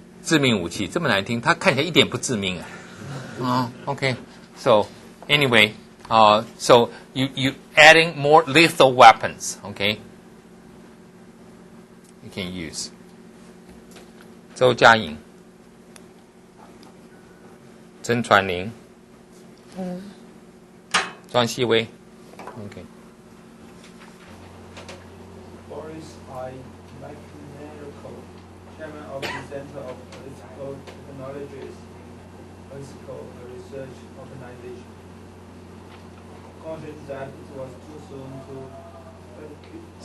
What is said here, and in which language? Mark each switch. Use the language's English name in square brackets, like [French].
[Chinese] 致命武器这么难听，他看起来一点不致命啊。 [English] Okay. So anyway, so you adding more lethal weapons, okay? You can use. [Chinese] 周佳莹、曾传玲、庄希薇 ，OK。 [English] Boris I. McNamara, Chairman of the Center of Political Technologies, Political Research Organization, cautioned that it was too soon to